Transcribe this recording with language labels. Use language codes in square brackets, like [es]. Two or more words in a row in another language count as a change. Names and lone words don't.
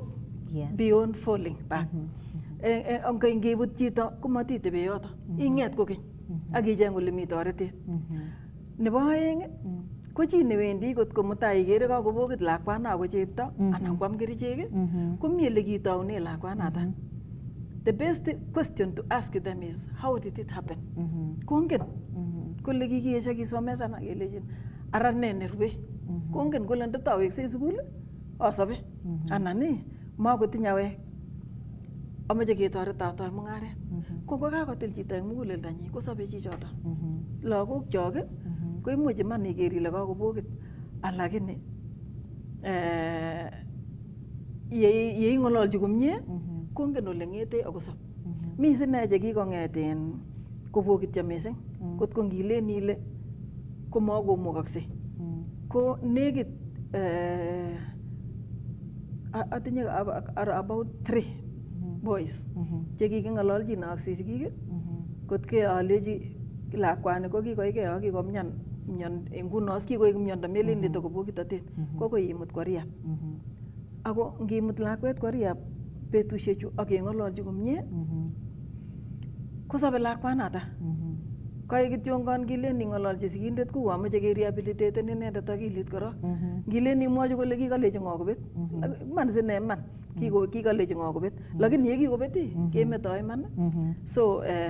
[kln] beyond falling back ngebut chito komatitebe yoto ing'et kokeny akicheng ole mi toretet nebo aeng ko chi newendi kotko mutai ikere kakobokit lakwano ako chepto anan kwam kerichek komi ole kitoune lakwanata [en] the best question to ask them is how did it happen [kln] kongen kole kikiesha kisomesana kelejin ara ne nerube kongen kole ndataweksei sukul asobe anan makotinya wek amache ketoret atoi mung'aret ko kakotil chito eng muguleldanyi kosobe chichoto lagok chok ko imuch iman iker ile kakobokit alakini yeing'ololchi komie kongen ole ng'ete akosop mi sine chekikong'eten kobokityo mising kotko ngilen ile komakomukakse ko nekit atinye about 3 boys chekiking'ololchin ak sisikik kot ke aleji lakwani ko kikoike ak kikomyan nguno kikoik miondo melen nito ko bokitotet kokoi imut kwa rehab ako ngimut lakwet kwa rehab betushechu ak keng'ololchi komie kosobe lakwanata kai kityongon kilen ing'ololchi sikindet ko ameche kerehabilitaten inendet akilit korok ngilen imwochi kole kikalechi ng'o kobet man sine man kikalechi ng'o kobet lakini yekikobet kemeto iman so